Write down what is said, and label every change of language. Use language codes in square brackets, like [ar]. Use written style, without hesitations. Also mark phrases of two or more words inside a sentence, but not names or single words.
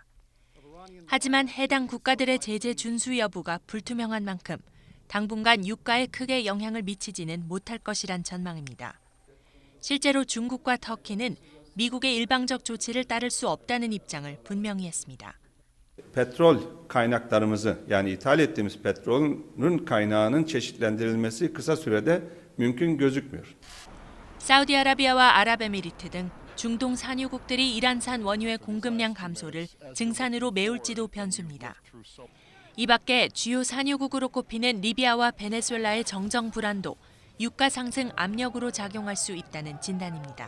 [ko] 하지만 해당 국가들의 제재 준수 여부가 불투명한 만큼 당분간 유가에 크게 영향을 미치지는 못할 것이란 전망입니다. 실제로 중국과 터키는 미국의 일방적 조치를 따를 수 없다는 입장을 분명히 했습니다. [tr] Petrol kaynaklarımızı yani ithal ettiğimiz petrolün kaynağının çeşitlendirilmesi kısa sürede mümkün gözükmüyor. [ko] 사우디아라비아와 아랍에미리트 등 중동 산유국들이 이란산 원유의 공급량 감소를 증산으로 메울지도 변수입니다. 이 밖에 주요 산유국으로 꼽히는 리비아와 베네수엘라의 정정 불안도 유가 상승 압력으로 작용할 수 있다는 진단입니다.